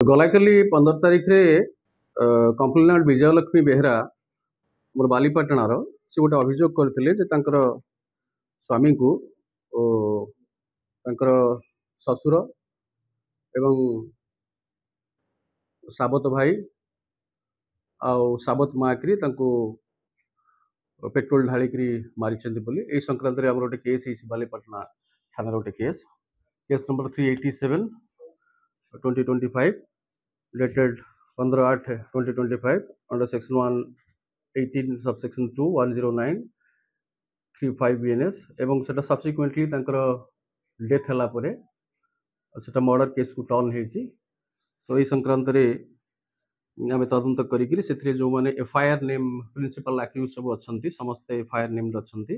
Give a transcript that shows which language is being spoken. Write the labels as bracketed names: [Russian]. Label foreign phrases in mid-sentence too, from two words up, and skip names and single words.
[Odia] ଗଲାକାଲି 15 ତାରିଖରେ କମ୍ପ୍ଲେନାଣ୍ଟ ବିଜୟଲକ୍ଷ୍ମୀ ବେହେରା ମୋର ବାଲିପାଟଣାର ସେ ଗୋଟେ ଅଭିଯୋଗ କରିଥିଲେ ଯେ ତାଙ୍କର ସ୍ୱାମୀଙ୍କୁ ତାଙ୍କର ଶ୍ୱଶୁର ଏବଂ ସାବତ ଭାଇ ଆଉ ସାବତ ମାଆକିରି ତାଙ୍କୁ पेट्रोल ढाଳିକିରି ମାରିଛନ୍ତି ବୋଲି এই ସଂକ୍ରାନ୍ତରେ ଆମର ଗୋଟେ କେସ୍ ହେଇଛି ବାଲିପାଟଣା ଥାନାର ଗୋଟେ [English] case number [Odia] 387 2025 [English] dated 15/8/2025 under section 118 subsection 2 109 35 BNS [Odia] ଏବଂ ସେଟା ସବସିକ୍ୱେଣ୍ଟଲି ତାଙ୍କର ଡେଥ୍ ହେଲା ପରେ ସେଟା [English] murder case [Odia] କୁ ଟର୍ନ ହେଇଛି। ସो এই ସଂକ୍ରାନ୍ତରେ ଆମେ ତଦନ୍ତ କରିକିରି ସେଥିରେ ଯୋଉମାନେ [English] FIR name principal accused [Odia] ସବୁ ଅଛନ୍ତି ସମସ୍ତେ [English] FIR name [Odia] ଅଛନ୍ତି।